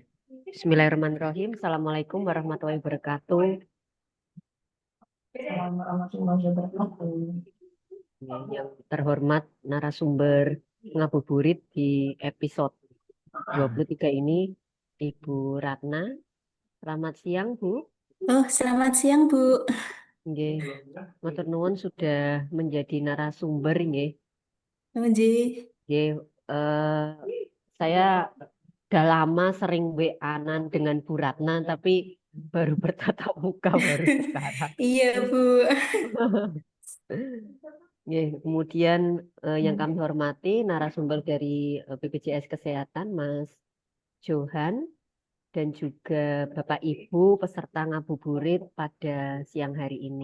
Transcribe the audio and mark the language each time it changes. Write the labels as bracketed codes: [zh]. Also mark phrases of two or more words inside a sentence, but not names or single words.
[ar] بسم الله الرحمن الرحيم. السلام عليكم ورحمة الله وبركاته. [id] Yang terhormat narasumber ngabuburit di episode 23 ini, Ibu Ratna. Selamat siang, Bu. Oh, selamat siang Bu. Nggih. [jv] Matur nuwun [id] sudah menjadi narasumber nggih. Nggih. Nggih, saya udah lama sering WA-an dengan Bu Ratna, tapi baru bertatap muka baru sekarang. Iya Bu. Ya, kemudian yang kami hormati narasumber dari BPJS Kesehatan, Mas Johan, dan juga Bapak Ibu peserta ngabuburit pada siang hari ini.